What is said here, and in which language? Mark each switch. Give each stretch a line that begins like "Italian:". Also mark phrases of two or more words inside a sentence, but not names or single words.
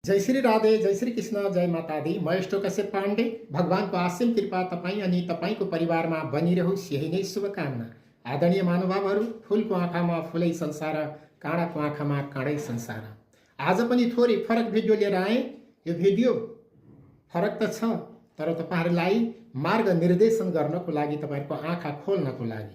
Hindi: जय श्री राधे, जय श्री कृष्ण, जय माता दी।
Nepali: म यस्तो कश्यप पाण्डे। भगवानको असीम कृपा तपाईँ अनि तपाईँको परिवारमा बनिरहोस्, यही नै शुभकामना। आदरणीय महानुभावहरू, फुलको आँखामा फुलै संसार, काँडाको आँखामा काँडै संसार। आज पनि थोरै फरक भिडियो लिएर आएँ। यो भिडियो फरक त छ, तर तपाईँहरूलाई मार्ग निर्देशन गर्नको लागि, तपाईँहरूको आँखा खोल्नको लागि।